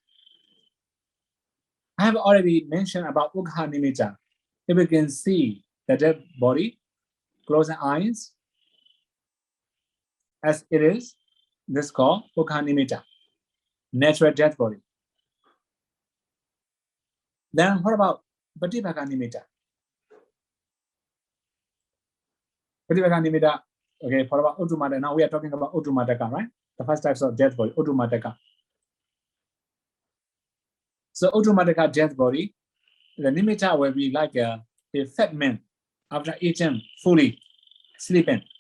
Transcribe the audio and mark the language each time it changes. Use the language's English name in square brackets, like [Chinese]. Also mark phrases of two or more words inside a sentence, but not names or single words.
[English] I have already mentioned about [Pali] ukha nimitta. [English] If we can see the dead body, close the eyes, as it is, this is called [Pali] ukha nimitta, [English] natural dead body. Then what about [Pali] Patibhaka nimitta? Patibhaka nimitta, [English] okay, what about Uttumataka? Now we are talking about Uttumataka, right? The first types of death body, Uttumataka. So Uttumataka death body, the nimitta will be like a fat man after eating fully, sleeping.